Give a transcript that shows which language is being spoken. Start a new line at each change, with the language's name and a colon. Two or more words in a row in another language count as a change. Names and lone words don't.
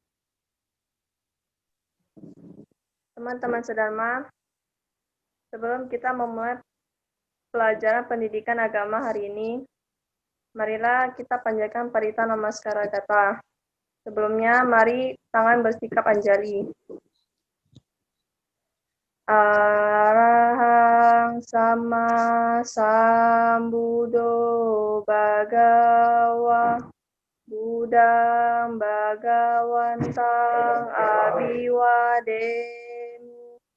Indonesian: Teman-teman sedharma, sebelum kita memulai pelajaran pendidikan agama hari ini, marilah kita panjatkan parita namaskara gata. Sebelumnya, mari tangan bersikap anjali.
Pali: Arahang sama sambuddho bhagava Buddhang bhagawantang abhiwademi